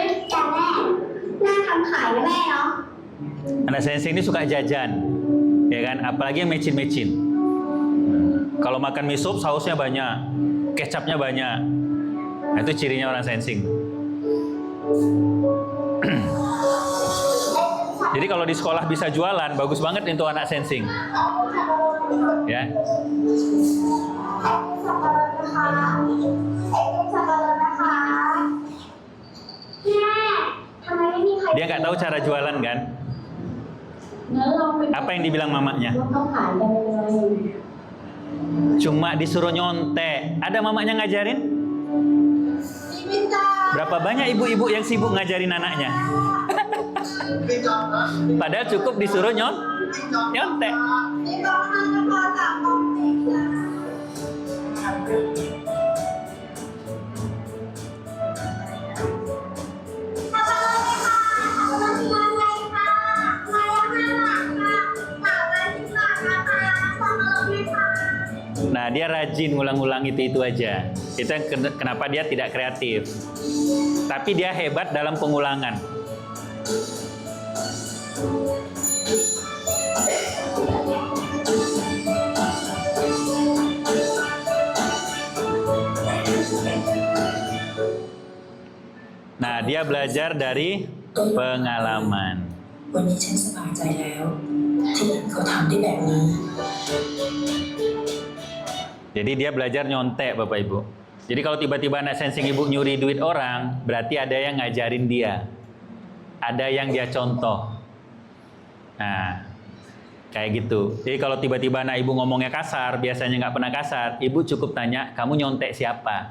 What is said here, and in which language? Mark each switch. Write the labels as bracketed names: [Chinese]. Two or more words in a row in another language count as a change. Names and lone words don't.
[Thai] แต่แม่น่าทำขายนะแม่เนาะ [Indonesian] Anak sensing ini suka jajan, ya kan? Apalagi yang mecin-mecin. Kalau makan mie sup, sausnya banyak, kecapnya banyak. Nah, itu cirinya orang sensing. Jadi kalau di sekolah bisa jualan, bagus banget untuk anak sensing. Ya. [Thai] สับปะรดนะคะสับปะรดนะคะแม่ทำไมไม่มีใคร [Indonesian] Dia nggak tahu cara jualan kan? [Thai] งั้นลองไป [Indonesian] Apa yang dibilang mamanya? [Thai] ว่าเขาขายกันยังไง [Indonesian] Cuma disuruh nyontek. Ada mamanya ngajarin? [Thai] ชีวิตจ้า [Indonesian] Berapa banyak ibu-ibu yang sibuk ngajarin anaknya? Padahal cukup disuruh nyontek. [Thai] นี่ก็ห้านะคะจากกองเด็กจ้าสับปะรดเลยค่ะสับปะรดที่ร้านเลยค่ะมาแล้ว5 บาทค่ะ310 บาทนะคะสับปะรดเลยค่ะ [Indonesian] Nah, dia rajin ngulang-ngulang itu aja. Itu yang kenapa dia tidak kreatif. Tapi dia hebat dalam pengulangan. Nah, dia belajar dari pengalaman. [Thai] วันนี้ฉันสบายใจแล้ว ที่เห็นเขาทำได้แบบนี้ [Indonesian] Jadi dia belajar nyontek Bapak Ibu. Jadi kalau tiba-tiba anak sensing ibu nyuri duit orang, berarti ada yang ngajarin dia. Ada yang dia contoh. Nah, kayak gitu. Jadi kalau tiba-tiba anak ibu ngomongnya kasar, biasanya nggak pernah kasar, ibu cukup tanya, kamu nyontek siapa?